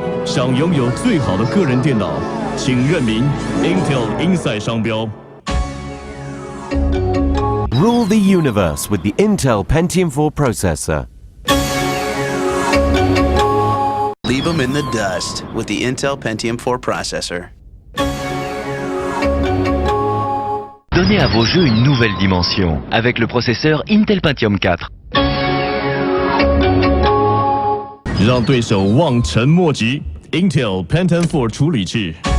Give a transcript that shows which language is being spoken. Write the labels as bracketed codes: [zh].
[zh] 想拥有最好的个人电脑，请认明 Intel Inside 商标。 [en] Rule the universe with the Intel Pentium 4 processor. Leave them in the dust with the Intel Pentium 4 processor. [fr] Donnez à vos jeux une nouvelle dimension avec le processeur Intel Pentium 4. [zh] 让对手望尘莫及 ，Intel Pentium 4处理器。